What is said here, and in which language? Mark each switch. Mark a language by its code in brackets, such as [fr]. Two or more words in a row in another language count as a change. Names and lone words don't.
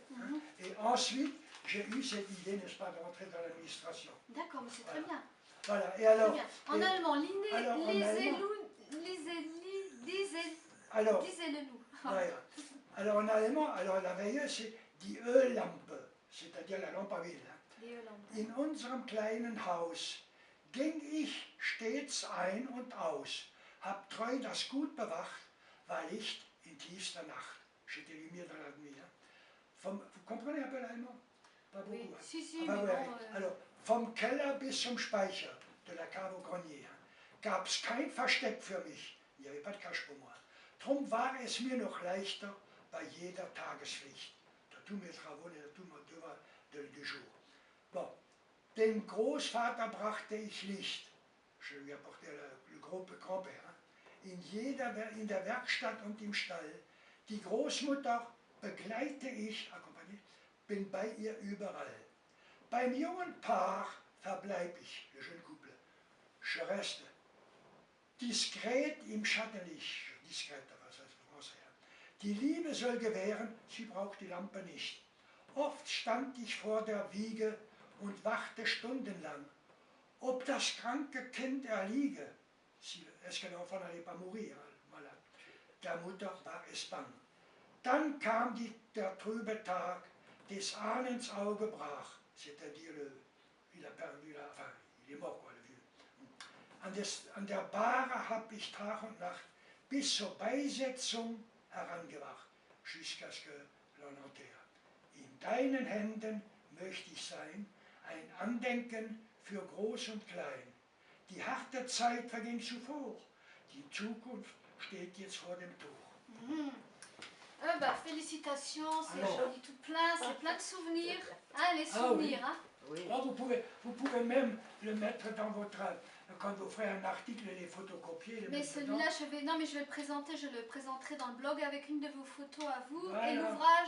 [fr] Hein, et ensuite, j'ai eu cette idée, n'est-ce pas, de rentrer dans l'administration. D'accord, mais c'est très bien. Voilà, et alors... Très bien. En allemand, alors, disez-le nous. voilà. Alors en allemand, alors la veilleuse, c'est [de] die Öllampe, [fr] c'est-à-dire la lampe à huile. [de] Die Öllampe. In unserem kleinen Haus ging ich stets ein und aus, hab treu das Gut bewacht, war Licht in tiefster Nacht. [fr] J'étais lumière dans la nuit. Vous comprenez un peu l'allemand? Pas beaucoup. Oui, Hein? si, si, Ah, bah, mais ouais. bon, Alors, [de] vom Keller bis zum Speicher [fr] de la cave au grenier [de] gab's kein Versteck für mich. [fr] Il n'y avait pas de cache pour moi. [de] Drum war es mir noch leichter bei jeder Tagespflicht. [fr] Dans tous mes travaux, dans tous mes devoirs du jour. Bon. [de] Dem Großvater brachte ich Licht. [fr] Je lui apportais le Grand-Père. [de] In der Werkstatt und im Stall. Die Großmutter begleite ich, accompagné, bin bei ihr überall. Beim jungen Paar verbleib ich, [fr] le jeune couple. Je reste [de] diskret im Schattenlicht. Diskret, was heißt Français. Die Liebe soll gewähren, sie braucht die Lampe nicht. Oft stand ich vor der Wiege und wachte stundenlang, ob das kranke Kind erliege. [fr] Est-ce que l'enfant n'allait pas mourir, malade? [de] Der Mutter war es bang. Dann kam der trübe Tag, des Ahnens Auge brach, [fr] c'est-à-dire il a perdu enfin, il est mort, quoi, le vieux. [de] An der Bahre hab ich Tag und Nacht bis zur Beisetzung herangewacht, [fr] jusqu'à ce que l'on enterre. [de] In deinen Händen möchte ich sein, ein Andenken für Groß und Klein. Die harte Zeit verging zuvor, die Zukunft steht jetzt vor dem Tor. [fr] Bah, félicitations, c'est joli tout plein, c'est plein de souvenirs. Hein, les souvenirs, ah, oui. Hein. Oh, vous pouvez même le mettre dans votre... Quand vous ferez un article, les photocopier. Mais celui-là, je vais le présenter, je le présenterai dans le blog avec une de vos photos à vous et l'ouvrage.